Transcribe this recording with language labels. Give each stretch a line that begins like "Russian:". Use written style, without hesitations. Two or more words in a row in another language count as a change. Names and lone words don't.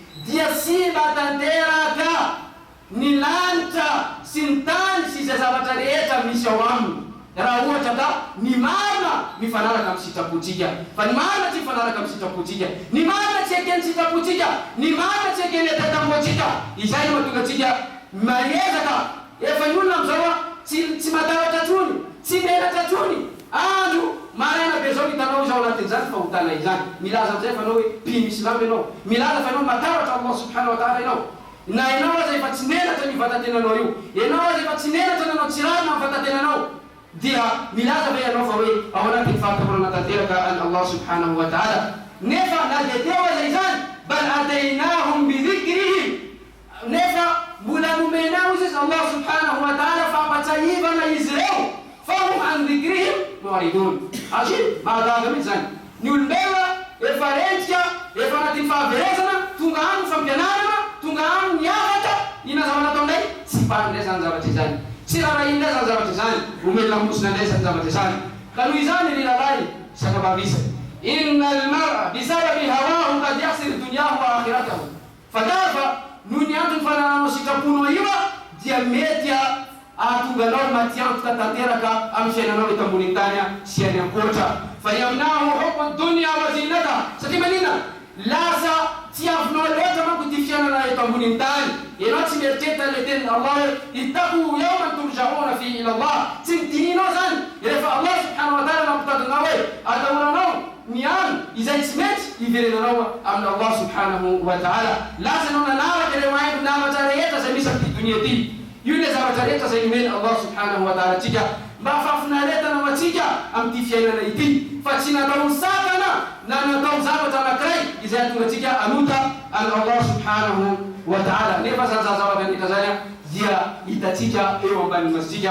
Malagasy: dia sy mba tanteraka ny lanitra sy ny tany sy izay zavatra rehetra misy ao aminy. Raha ohatra ka ny marina mifanaraka amin'ny sitrapontsika, fa ny marina tsy mifanaraka amin'ny sitrapontsika, ny marina tsy eken'ny sitrapontsika, ny marina tsy eken'ny atatamboantsika. Izay no mahatonga antsika maezaka. Efa ny olona amin'izao tsy matahatra tsony, tsy menatra tsony. Andro maraina be zao hitanao izao anatin'izany fahotana izany. Milaza amin'izay fa anao hoe mpino Islamy ianao, milaza fa anao matahatra
Arabic: الله سبحانه وتعالى
Malagasy: ianao. Na ianao aza efa tsy menatra ny vatantenanao io, ianao aza efa tsy menatra nanao tsirarina amin'ny vatantenanao, dia milaza ve ianao fa hoe ao anatin'ny fahatamana tanteraka an
Arabic: الله سبحانه وتعالى.
Malagasy: Nefa na dia teo aza izany,
Arabic: بل أتيناهم بذكرهم,
Malagasy: nefa mbola nomenao izy
Arabic: الله سبحانه وتعالى
Malagasy: fampatsahivana izy reo,
Arabic: فهم عن ذكرهم معرضون.
Malagasy: Aziny mahagaga mihitsy zany. Ny olombelona efa rentsika, efa anatin'ny fahaverezana, tonga aminy fampianarana, tonga aminy niavaka, ina zavatra atao ndray tsy mpandray zany zavatra izany, tsy raha indray zany zavatra izany, omelona mosina ndray zany zavatra izany. Ka noho izany ry lalahy sakavavisa,
Arabic: إن المرء بسبب هواه قد يخسر دنياه وآخرته.
Malagasy: Fa dafa noho ny antony fanananao sitraponao io dia mety ahatonganao maty antoka tanteraka amin'ny fiainanao eto ambony tany sy any ankoatra.
Arabic: فيمنعه حب الدنيا وزينتها,
Malagasy: satria manina lasa tsy avinao loatra manko ty fiainana eto ambony tany. Ianao tsy mieritreritra le tenin'ny Allah hoe
Arabic: اتقوا يوما ترجعون فيه إلى الله,
Malagasy: tsy midininao zany rehefa
Arabic: الله سبحانه وتعالى
Malagasy: nampitadinao hoe atahoranao miano izay tsy mety iverenanao amin'ny
Arabic: الله سبحانه وتعالى.
Malagasy: Lasa anao nanavaka ireo haingo namatra rehetra zay misy amin'ity dunia ty. Io le zavatra rehetra zay nomeny
Arabic: الله سبحانه وتعالى
Malagasy: atsika mba fafinaretana atsika amin'ity fiainana ity, fa tsy natao sakana na natao zavatra anankiray izay atonga atsika anota an
Arabic: الله سبحانه وتعالى.
Malagasy: Nefa zany zavatra rehetra zany dia hitatsika eo ambany masitsika.